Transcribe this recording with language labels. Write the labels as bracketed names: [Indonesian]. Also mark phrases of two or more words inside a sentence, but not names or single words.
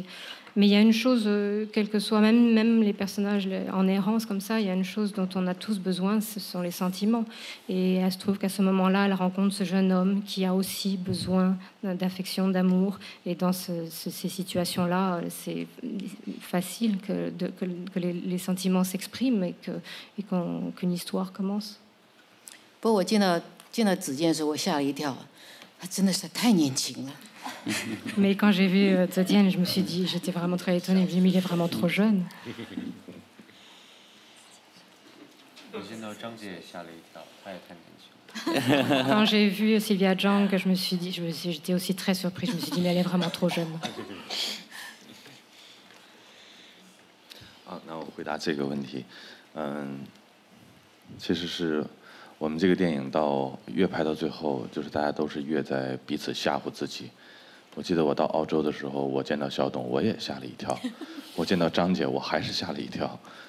[French] Mais il y a une chose, quel que soit, même les personnages en errance comme ça, il y a une chose dont on a tous besoin, ce sont les sentiments. Et elle se trouve qu'à ce moment-là, elle rencontre ce jeune homme qui a aussi besoin d'affection, d'amour. Et dans ces situations-là, c'est facile que les sentiments s'expriment et qu'une histoire commence. [Chinese] 不过我见到子健的时候，我吓了一跳，他真的是太年轻了。 [French] Mais quand j'ai vu Zodian, je me suis dit, j'étais vraiment très étonnée. Je me suis dit, mais il est vraiment trop jeune. Quand j'ai vu Sylvia Zhang, j'étais aussi très surprise. Je me suis dit, mais elle est vraiment trop jeune. [Chinese] 好，那我回答这个问题。其实是我们这个电影越拍到最后，就是大家都是越在彼此吓唬自己。我记得我到澳洲的时候，我见到小董，我也吓了一跳；我见到张姐，我还是吓了一跳。